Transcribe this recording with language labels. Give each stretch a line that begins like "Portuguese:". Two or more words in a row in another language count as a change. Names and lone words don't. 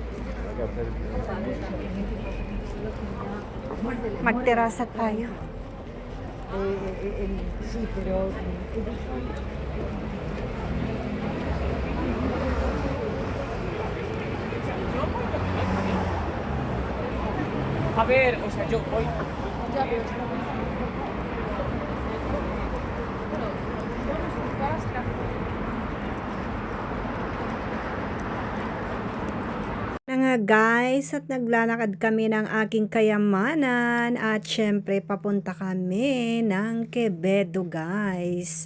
Filipino: Magterasa tayo.
Spanish: Sí, pero A ver, o sea, yo voy.
Filipino: Na nga guys, at naglalakad kami ng aking kayamanan at syempre papunta kami ng Quevedo guys.